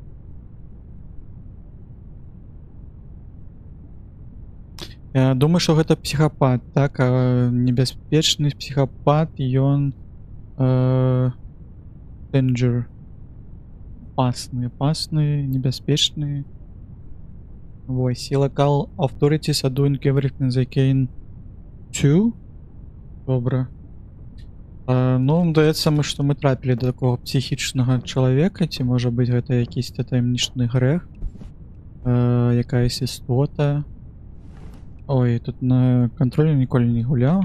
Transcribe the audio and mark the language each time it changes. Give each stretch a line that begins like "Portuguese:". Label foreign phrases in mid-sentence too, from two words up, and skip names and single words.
Belarusian: Я думаю, што гэта псіхапат, так? Небяспечны псіхапат, ён danger. Опасны, небяспечны. Вось, і
English: local authorities are doing everything they can to.
Belarusian: Добра. Ну, здаецца, што мы трапілі да такого псіхічнага чалавека, ці можа быць гэта якийсь таямнічны грэх, якаясь істота. Ой, тут на кантроле ніколі не гуляў.